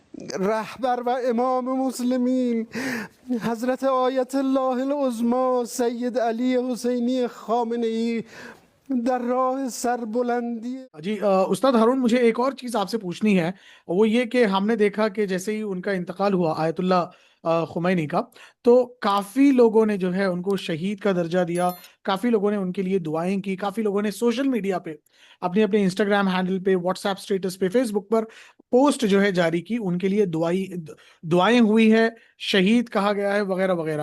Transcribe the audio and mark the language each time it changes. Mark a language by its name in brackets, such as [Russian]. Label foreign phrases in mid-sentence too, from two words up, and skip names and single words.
[Persian] رهبر و امام مسلمین حضرت آیت الله العظما سید علی حسینی خامنه ای در راه سربلندی [Urdu] جی استاد ہارون، مجھے ایک اور چیز آپ سے پوچھنی ہے۔ وہ یہ کہ ہم نے دیکھا کہ جیسے ہی ان کا انتقال ہوا آیت اللہ خمینی کا، تو کافی لوگوں نے جو ہے ان کو شہید کا درجہ دیا. کافی لوگوں نے ان کے لیے دعائیں کی۔ کافی لوگوں نے [English] social media [Urdu] پہ اپنے اپنے [English] Instagram handle [Urdu] پہ, [English] WhatsApp status [Urdu] پہ، فیس بک پر پوسٹ جو ہے جاری کی، ان کے لیے دعائیں ہوئی ہیں، شہید کہا گیا ہے، وغیرہ وغیرہ.